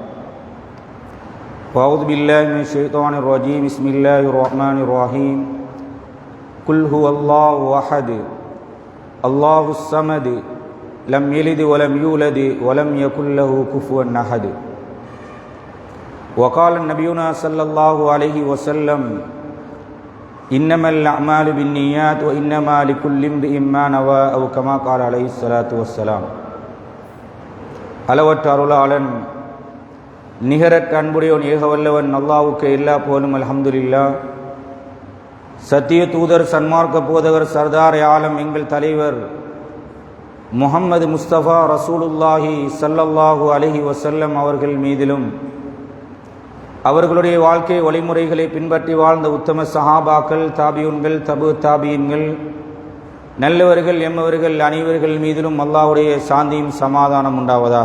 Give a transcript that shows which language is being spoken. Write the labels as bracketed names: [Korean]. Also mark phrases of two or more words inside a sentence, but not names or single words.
[Arabic] وأعوذ بالله من الشيطان الرجيم بسم الله الرحمن الرحيم قل هو الله أحد الله الصمد لم يلد ولم يولد ولم يكن له كفوا أحد وقال نبينا صلى الله عليه وسلم إنما الأعمال بالنيات وإنما لكل امرئ ما نوى أو كما قال عليه الصلاة والسلام [Tamil] அளவற்ற அருளாளன் நிகரற்ற அன்புடையவன் ஏகவல்லவன் அல்லாஹ்வுக்கு எல்லா புகழும் அல்ஹம்துலில்லாஹ். சத்திய தூதர் சன்மார்க்க போதகர் சர்தார் ஆலம் எங்கள் தலைவர் முஹம்மது முஸ்தபா [Arabic] رسول الله صلى الله عليه وسلم [Tamil] அவர்கள் மீதிலும் அவர்களுடைய வாழ்க்கை வழிமுறைகளை பின்பற்றி வாழ்ந்த உத்தம சஹாபாக்கள், தாபியூன்கள், தபு தாபியின்கள், நல்லவர்கள் எம்மவர்கள் அனைவர்கள் மீதிலும் அல்லாஹ்வுடைய சாந்தியும் சமாதானம் உண்டாவதாக.